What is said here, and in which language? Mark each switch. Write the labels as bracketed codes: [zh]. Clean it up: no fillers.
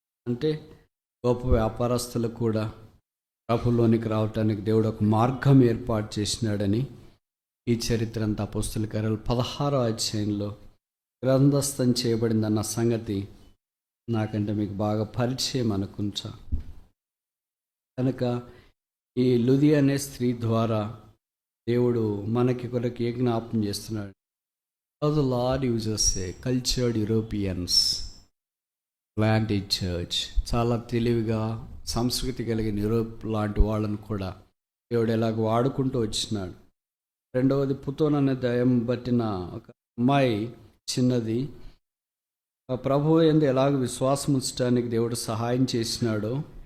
[te] అంటే గొప్ప వ్యాపారస్తులు కూడా ప్రభులోనికి రావటానికి దేవుడు ఒక మార్గం ఏర్పాటు చేసినాడని ఈ చరిత్ర అంతా అపోస్తలుల కార్యాలు 16వ అధ్యాయంలో గ్రంథస్థం చేయబడిందన్న సంగతి నాకంటే మీకు బాగా పరిచయం అనుకుంటా. కనుక ఈ లుదియా అనే స్త్రీ ద్వారా దేవుడు మనకి కొరకు ఏ జ్ఞాపం చేస్తున్నాడు? [en] How the Lord uses a cultured Europeans, planted church. [te] చాలా తెలివిగా సంస్కృతి కలిగిన యూరోప్ లాంటి వాళ్ళను కూడా దేవుడు ఎలాగ వాడుకుంటూ వచ్చినాడు. రెండవది, పుతోన్ అనే దయ్యం పట్టిన ఒక అమ్మాయి, చిన్నది, ప్రభువు యందు ఎలాగ విశ్వాసం ఉంచడానికి దేవుడు సహాయం చేసినాడో.